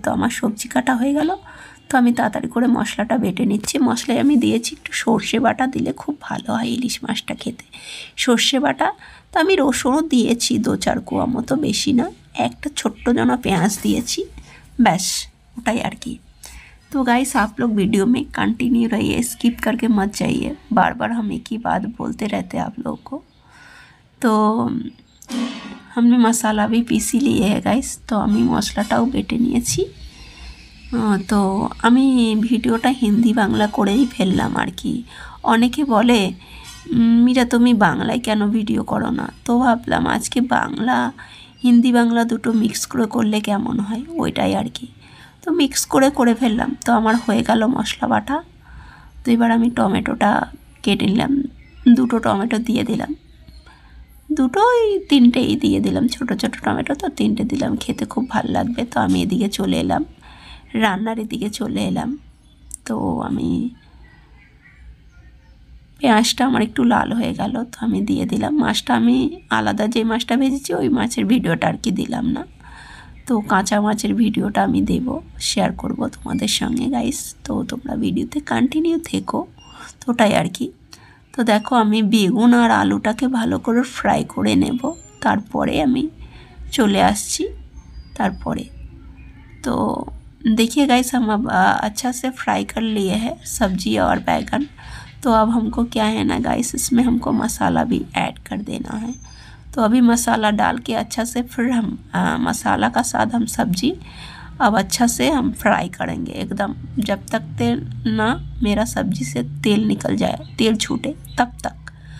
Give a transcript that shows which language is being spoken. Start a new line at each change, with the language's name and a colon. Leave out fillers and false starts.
Bangla: তো আমার সবজি কাটা হয়ে গেল, তো আমি তাড়াতাড়ি করে মশলাটা বেটে নিচ্ছি। মশলায় আমি দিয়েছি একটু সর্ষে বাটা, দিলে খুব ভালো হয় ইলিশ মাছটা খেতে, সর্ষে বাটা। তো আমি রসুনও দিয়েছি 2-4 কোয়া মতো, বেশি না, একটা ছোট্ট জনা পেঁয়াজ দিয়েছি, ব্যাস ওটাই আর কি।
Hindi: तो गाइस आप लोग वीडियो में कंटिन्यू रहिए, स्किप करके मत जाइए, बार बार हम एक ही बात बोलते रहते हैं आप लोगों को। तो हमने मसाला भी पीसी लिए है गाइस, तो
Bangla: আমি মশলাটাও বেটে নিয়েছি। তো আমি ভিডিওটা হিন্দি বাংলা করেই ফেললাম আর কি। অনেকে বলে মীরা তুমি বাংলায় কেন ভিডিও করো না, তো ভাবলাম আজকে বাংলা হিন্দি বাংলা দুটো মিক্স করে করলে কেমন হয়, ওইটাই আর কি। তো মিক্স করে ফেললাম। তো আমার হয়ে গেল মশলা বাটা। তো এবার আমি টমেটোটা কেটে নিলাম, 2টো টমেটো দিয়ে দিলাম, 3টেই দিয়ে দিলাম, ছোটো ছোটো টমেটো, তো 3টে দিলাম, খেতে খুব ভালো লাগবে। তো আমি এদিকে চলে এলাম, রান্নার এদিকে চলে এলাম। তো আমি পেঁয়াজটা আমার একটু লাল হয়ে গেল, তো আমি দিয়ে দিলাম মাছটা। আমি আলাদা যে মাছটা ভেজেছি ওই মাছের ভিডিওটা আর কি দিলাম না, তো কাঁচা মাছের ভিডিওটা আমি দেব, শেয়ার করব তোমাদের সঙ্গে গাইস। তো তোমরা ভিডিওতে কন্টিনিউ থেকো, তো ওটাই আর কি। তো দেখো আমি বেগুন আর আলুটাকে ভালো করে ফ্রাই করে নেব, তারপরে আমি चले आसছি तारपरे।
Hindi: तो देखिए गाइस हम अब अच्छा से फ्राई कर लिए हैं सब्जी और बैगन। तो अब हमको क्या है ना गाइस, इसमें हमको मसाला भी ऐड कर देना है। तो अभी मसाला डाल के अच्छा से फिर हम मसाला का साथ हम सब्जी अब अच्छा से हम फ्राई करेंगे एकदम, जब तक तेल ना मेरा सब्जी से तेल निकल जाए, तेल छूटे तब तक।